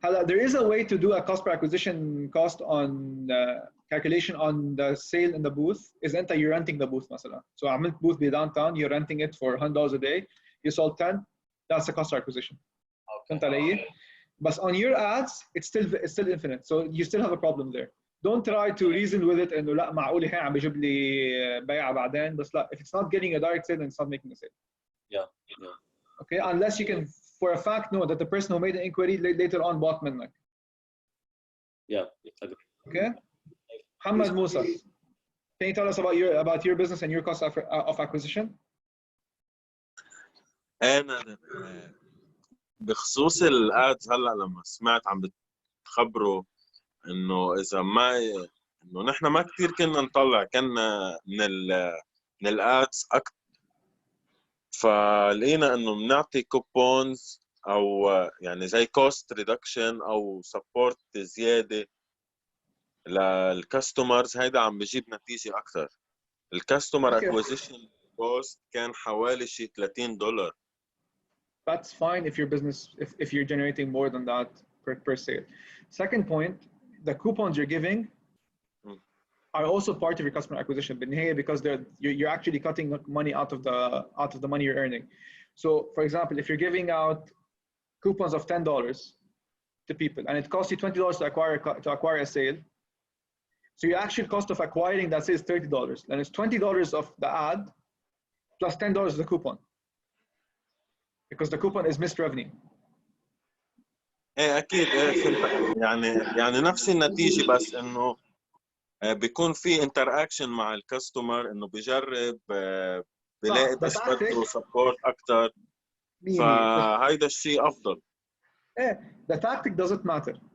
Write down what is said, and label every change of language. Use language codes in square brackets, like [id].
[en] There is a way to do a cost per acquisition cost on calculation on the sale in the booth. Is [ar] أنت [en] you're renting the booth مثلا. So عملت booth ب downtown, you're renting it for $100 a day. You sold 10. That's a cost per acquisition. [ar] فهمت علي؟ [en] But on your ads, it's still infinite. So you still have a problem there. Don't try to reason with it [ar] إنه لا معقول هي عم بيجيب لي بيعة بعدين. بس لا, [en] if it's not getting a direct sale, then it's not making a sale. Yeah. Okay, unless you can for a fact know that the person who made the inquiry later on bought [ar] منك. [en] Yeah. Okay. Muhammad Musa, can you tell us about your business and your cost of acquisition? [ar] أنا بخصوص الادز هلا لما سمعت عم بتخبروا انه اذا ما انه نحن ما كثير كنا نطلع كنا من الادز اكثر، فلقينا انه بنعطي كوبونز او يعني زي كوست ريدكشن او سبورت زياده للكاستمرز. هيدا عم بجيب نتيجه اكثر. الكاستمر اكوزيشن كوست كان حوالي شي $30. [en] That's fine if your business, if you're generating more than that per sale. Second point, the coupons you're giving are also part of your customer acquisition, because you're actually cutting money out of the money you're earning. So, for example, if you're giving out coupons of $10 to people and it costs you $20 to acquire a sale, so your actual cost of acquiring that sale is $30, and it's $20 of the ad plus $10 of the coupon. Because the coupon is missed revenue. [ar] ايه اكيد، ايه يعني نفس النتيجه، بس انه بيكون في [en] interaction [ar] مع الكاستمر انه بيجرب بيلاقي بيشبته سبورت اكثر فهيدا الشيء افضل. ايه [en] the tactic doesn't matter.